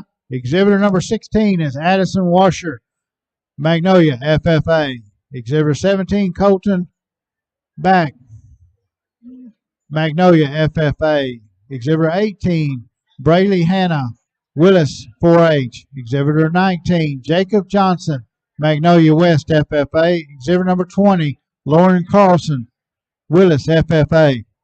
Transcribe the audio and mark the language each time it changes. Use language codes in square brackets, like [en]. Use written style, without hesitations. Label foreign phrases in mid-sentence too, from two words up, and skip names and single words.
[en] Exhibitor number 16 is Addison Washer, Magnolia FFA. Exhibitor 17, Colton Back, Magnolia FFA. Exhibitor 18, Brayley Hanna, Willis 4H. Exhibitor 19, Jacob Johnson, Magnolia West FFA. Exhibitor number 20, Lauren Carlson, Willis FFA.